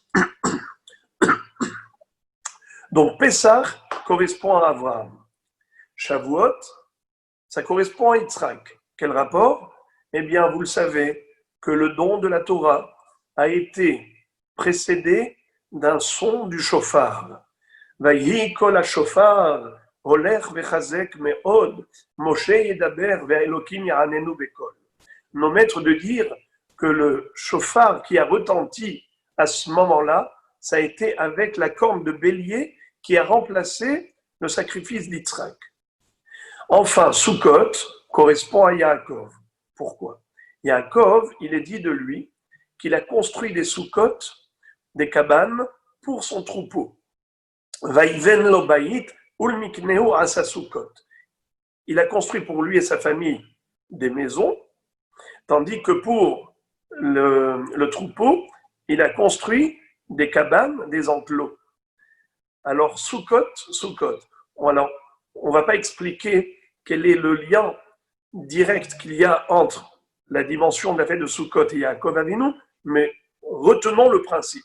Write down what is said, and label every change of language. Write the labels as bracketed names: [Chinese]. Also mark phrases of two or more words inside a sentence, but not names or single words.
[French] Donc, Pessah correspond à Abraham. Shavuot, ça correspond à Yitzhak. Quel rapport? Eh bien, vous le savez, que le don de la Torah a été précédé d'un son du shofar. [Hebrew] ויהי קול השופר הולך וחזק מאד משה ידבר והאלהים יעננו בקול. [French] Nos maîtres de dire que le shofar qui a retenti à ce moment-là, ça a été avec la corne de bélier qui a remplacé le sacrifice d'Yitzhak. Enfin, Sukkot correspond à Yaakov. Pourquoi? Yaakov, il est dit de lui qu'il a construit des soukot, des cabanes, pour son troupeau. [Hebrew] ויבן לו בית ולמקנהו עשה סכת. [French] Il a construit pour lui et sa famille des maisons, tandis que pour le troupeau, il a construit des cabanes, des enclos. Alors, soukot. Alors, on ne va pas expliquer quel est le lien direct qu'il y a entre la dimension de la fête de Sukkot et [Hebrew] יעקב אבינו, [French] mais retenons le principe.